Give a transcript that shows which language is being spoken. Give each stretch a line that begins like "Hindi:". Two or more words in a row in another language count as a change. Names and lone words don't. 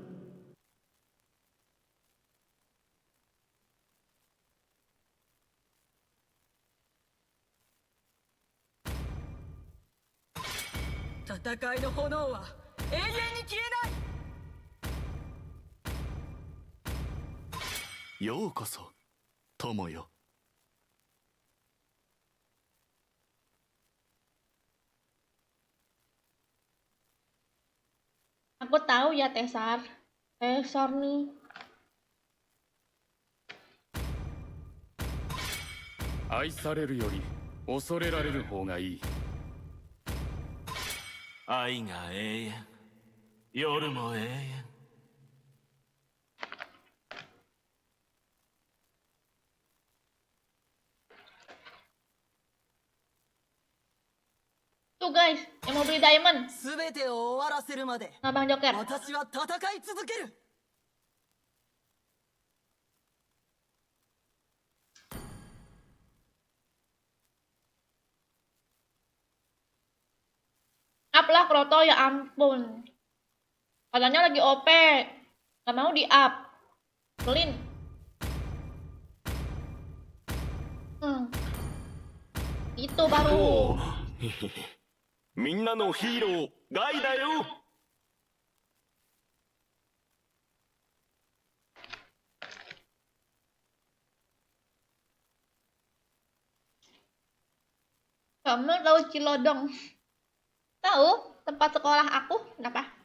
Japanese: 戦いの炎は永遠に消えない。ようこそ友よ。
Indonesian: Aku tahu ya Tesar. Tesar nih.
Japanese: 愛されるより恐れられる方がいい。愛が永遠、夜も永遠。
Indonesian: Tuh guys, yang mau beli diamond.
Japanese: すべてを終わらせるまで
Indonesian: Nah, Bang Joker.
Japanese: 私は戦い続ける。
Indonesian: Up lah Kroto, ya ampun. Katanya lagi OP. Gak mau di up. Clean. Itu baru.
Japanese: みんなのヒーローガイだよ。
Indonesian: Kamu tahu Cilodong? Tahu tempat sekolah aku? Kenapa?